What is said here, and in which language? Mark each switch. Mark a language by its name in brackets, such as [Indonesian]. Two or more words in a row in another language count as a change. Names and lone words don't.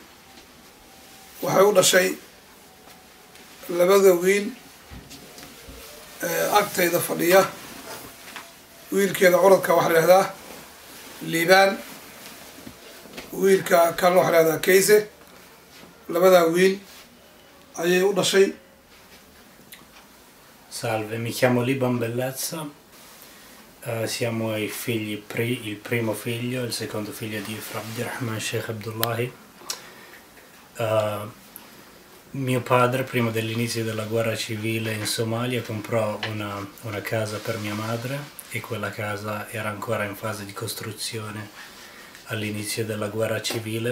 [Somali] waxay u dhashay labada wiil agtayda fadhiya wiilkeeda curadka waxa la yiraahdaa Liibaan wiilka kan waxa la yiraahdaa Kayse labada wiil ayay u dhashay. [Italian] Salve, mi chiamo Liban Bellezza. Siamo i figli, il primo figlio, il secondo figlio di Abdirahman Sheikh Abdullahi. Mio padre, prima dell'inizio della guerra civile in Somalia, comprò una casa per mia madre e quella casa era ancora in fase di costruzione all'inizio della guerra civile.